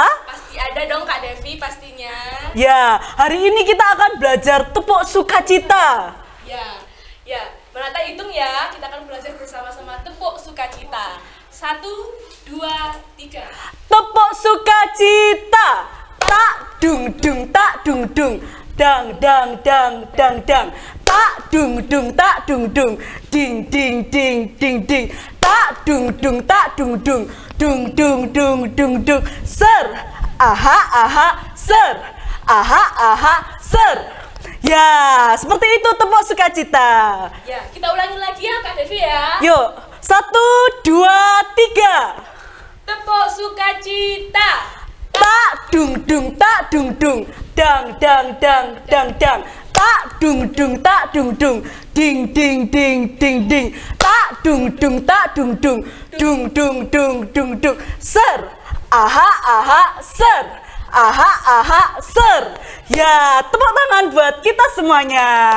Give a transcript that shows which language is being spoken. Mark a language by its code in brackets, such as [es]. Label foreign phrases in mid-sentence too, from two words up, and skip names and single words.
[id] Pasti ada dong Kak Devi pastinya. Ya, hari ini kita akan belajar tepuk sukacita. Ya, menata hitung ya, kita akan belajar bersama-sama tepuk sukacita. 1, 2, 3. Tepuk sukacita. Tak dung dung tak dung dung. Dang dang dang dang dang. Tak dung dung tak dung dung. Ding ding ding ding ding. Tak dung dung tak dung dung. Dung dung dung dung dung. Ser. Aha aha ser. Aha aha ser. Ya, seperti itu tepuk sukacita. Ya, kita ulangi lagi ya Kak Devi ya. Yuk, 1, 2, 3. Tepuk sukacita. Tak dung dung tak dung dung. Dang dang dang dang dang. Tak dung dung tak dung dung. Ding ding ding ding ding. Tak dung dung tak dung dung. Dung dung dung dung dung. Ser. Aha aha ser. Aha aha ser. Ya, tepuk tangan buat kita semuanya.